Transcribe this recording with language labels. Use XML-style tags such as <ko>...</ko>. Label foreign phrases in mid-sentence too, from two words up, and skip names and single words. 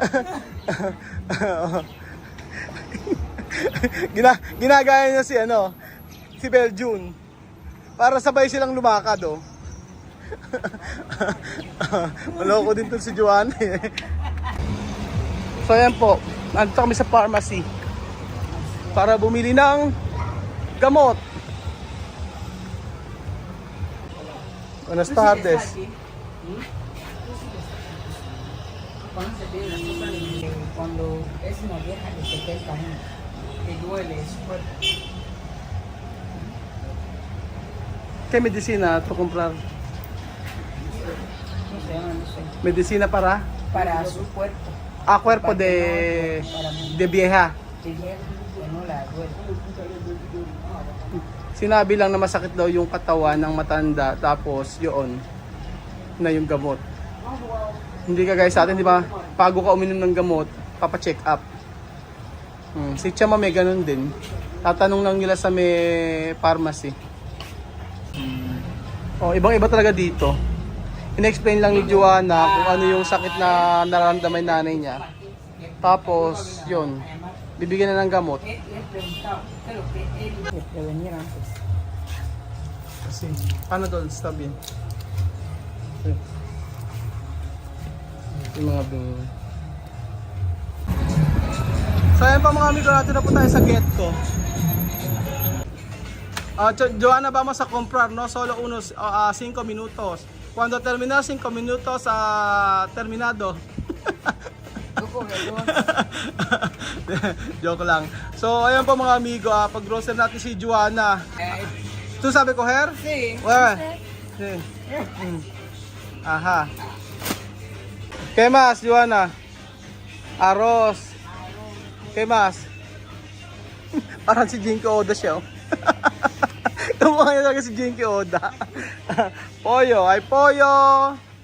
<tl>Ginagaya niya si Beljun. Para sabay silang lumakad, Maloko din to si Joanna, So ayan po, nandito kami sa pharmacy para bumili ng gamot.</tl> <es>Buenas tardes. Cuando es una vieja de 70 años, que duele su cuerpo. ¿Qué medicina to comprar? No sé, no sé. Medicina para Para su cuerpo. cuerpo de vieja. Que ya que no la duele.</es> <tl>Sinabi lang na masakit daw yung katawan ng matanda, tapos yun na yung gamot. Hindi ka guys sa atin, di ba? Bago ka uminom ng gamot, papa-check up. Si Chama may ganun din. Tatanong lang nila sa may pharmacy. Ibang-iba talaga dito. In-explain lang ni Joanna kung ano yung sakit na nararamdaman nanay niya. Tapos, yun. Bibigyan na ng gamot.</tl> <es>Le prevenir antes.</es> <tl>Kasi, Panadol, Stabin. Yung mga bingo. So ayan pa mga amigo, natin na po tayo sa Getco. Joanna,</tl> <es>vamos a comprar, no? Solo unos 5 minutos. Cuando terminar 5 minutos, terminado.</es> <tl>Joke lang. So ayan po mga amigo, pag-grocery natin si Joanna.</tl> <es>¿Tú sabes coger? Sí. Bueno. Sí. Ajá. ¿Qué más, Joanna? Arroz. ¿Qué más?</es> <tl>Parang si Jinky Oda siya. Kumukha niya talaga si Jinky Oda.</tl> <es>Pollo. Ay, pollo.</es>